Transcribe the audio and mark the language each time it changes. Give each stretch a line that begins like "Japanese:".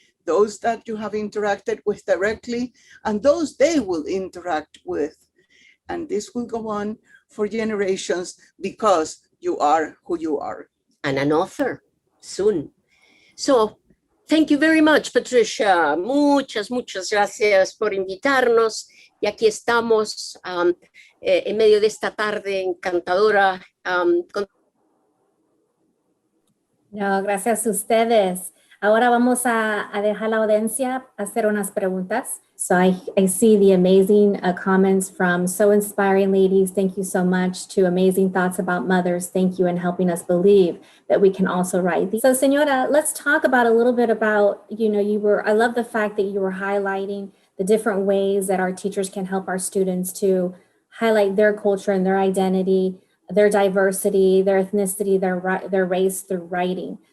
English: Those that you have interacted with directly and those they will interact with. And this will go on for generations because you are who you are. And an author soon. So thank you very much, Patricia.
Spanish: Muchas gracias por invitarnos. Y aquí estamos en medio de esta tarde encantadora. No, gracias a ustedes. Ahora vamos a dejar la audiencia hacer unas preguntas.
English: So I see the amazing comments from so inspiring ladies. Thank you so much. To amazing thoughts about mothers. Thank you in helping us believe that we can also write these. So Senora, let's talk about a little bit about, I love the fact that you were highlighting the different ways that our teachers can help our students to highlight their culture and their identity, their diversity, their ethnicity, their race through writing.